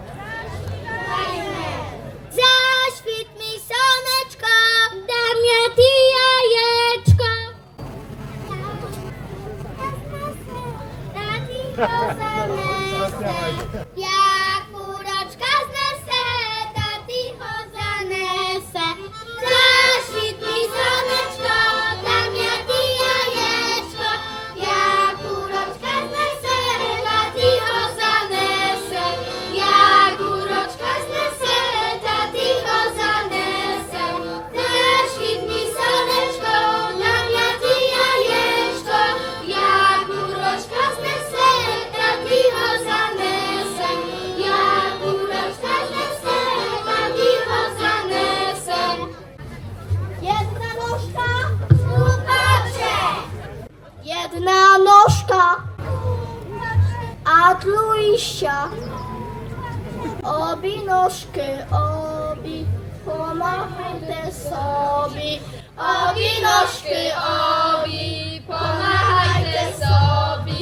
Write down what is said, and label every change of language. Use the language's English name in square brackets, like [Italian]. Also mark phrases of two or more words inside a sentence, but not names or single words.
[Ukrainian] Засвіт мі сонечко, дам я ти яєчко. На тихо занесу, як урочка знесу, та тихо занесу. Засвіт мі сонечко, дам я ти яєчко, як урочка знесу, та тихо занесу. Як урочка знесу, та тихо занесу. Засвіт мі сонечко, дам я ти яєчко, як урочка знесу, та тихо занесу. Як урочка знесу, та тихо занесу. [Polish] Jedna nóżka, słuchacze! Jedna nóżka, a trójsia. Obi nóżki, obi, pomachajcie sobie. Obi nóżki, obi, pomachajcie sobie.